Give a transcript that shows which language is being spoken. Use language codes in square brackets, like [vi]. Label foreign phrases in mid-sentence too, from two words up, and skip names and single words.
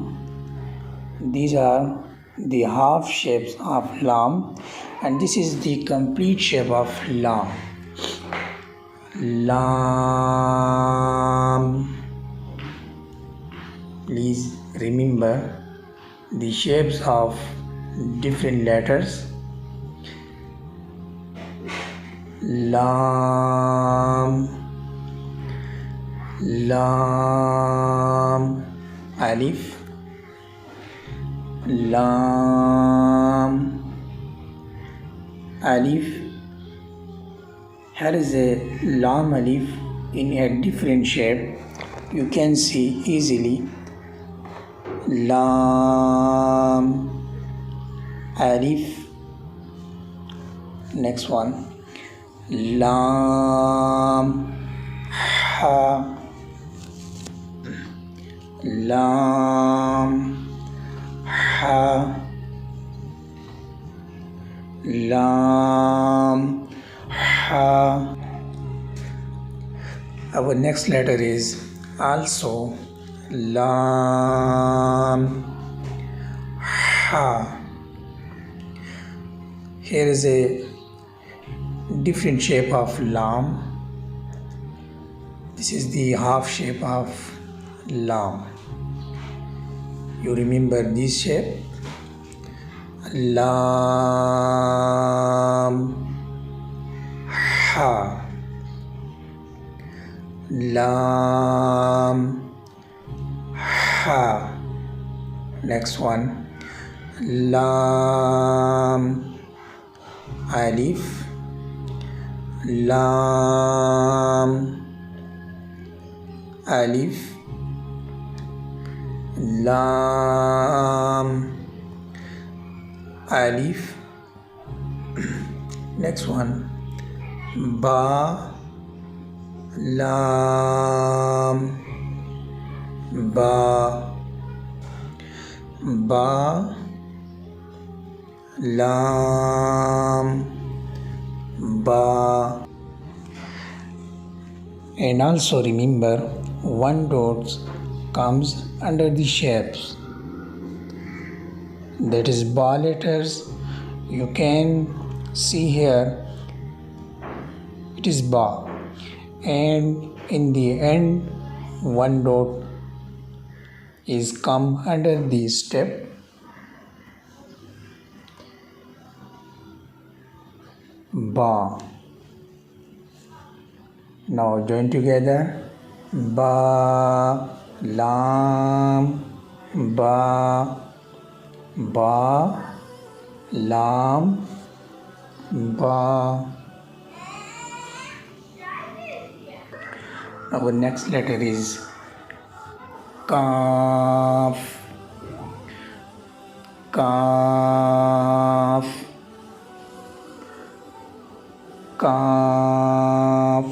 [en] These are the half shapes of lam, and this is the complete shape of lam. Lam. Please remember the shapes of different letters. Lam, lam, alif, lam, alif. Here is a lam alif in a different shape. You can see easily. Lam, alif. Next one. Lam, ha, lam, ha, lam, ha. Our next letter is also lam, ha. Here is a different shape of lam. This is the half shape of lam. You remember this shape? Lam, ha, lam, ha. Next one. Lam, alif, lam, alif, lam, alif. Next one. Ba, lam, ba, ba, lam, ba. And also remember, one dot comes under the shapes, that is ba letters. You can see here it is ba, and in the end one dot is come under the step. Ba. Now join together. Ba, lam, ba, ba, lam, ba. Our next letter is kaf, kaf, kaf.